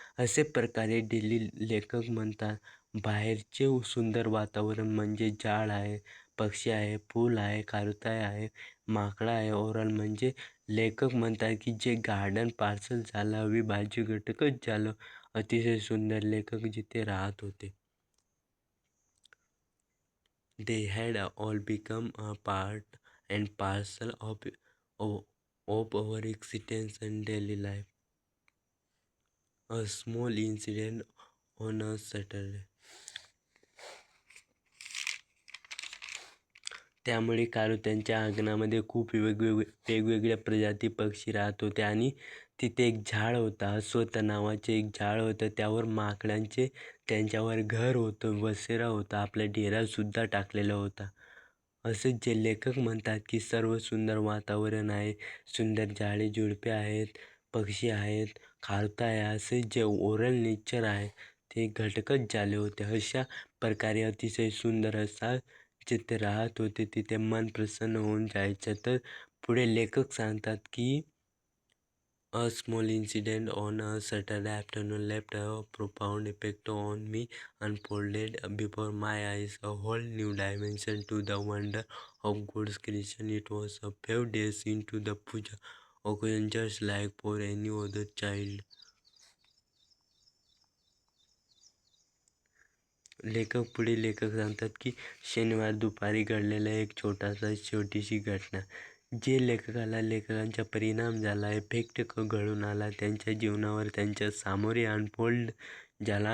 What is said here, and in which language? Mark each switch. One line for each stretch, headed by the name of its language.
Marathi: असे प्रकारे लेखक म्हणतात बाहेरचे सुंदर वातावरण म्हणजे झाड आहे, पक्षी आहे, फूल आहे, कारुताई आहे, माकडं आहे. ओव्हरऑल म्हणजे लेखक म्हणतात की जे गार्डन पार्सल झालं, अविभाज्य घटकच झालं. अतिशय सुंदर लेखक जिथे राहत होते.
English: They had all become a part and parcel of our existence and daily life. A small incident on a Saturday.
Marathi: त्यामुळे कारुत्यांच्या अंगणामध्ये खूप वेगवेगळ्या प्रजाती पक्षी राहत होते आणि तिथे एक झाड होता, अस्वथ नावाचे एक झाड होतं. त्यावर माकडांचे त्यांच्यावर घर होतं, बसेरा होता, आपला डेरासुद्धा टाकलेला होता. असेच जे लेखक म्हणतात की सर्व सुंदर वातावरण आहे, सुंदर झाडे झुडपे आहेत, पक्षी आहेत, खारुताई आहे, असे जे ओरल नेचर आहे ते घटकच झाले होते. अशा प्रकारे अतिशय सुंदर असा जिथे राहत होते तिथे मन प्रसन्न होऊन जायचं. तर पुढे लेखक सांगतात की
English: A small incident on a Saturday afternoon left a profound effect on me, unfolded before my eyes a whole new dimension to the wonder of God's creation. It was a few days into the puja occasion, just like for any other child.
Marathi: लेखक सांगतात की शनिवार दुपारी घडलेला एक छोटीशी घटना, जे लेखकांच्या परिणाम झाला, इफेक्ट घडून आला त्यांच्या जीवनावर, त्यांच्या सामोरे अनफोल्ड झाला.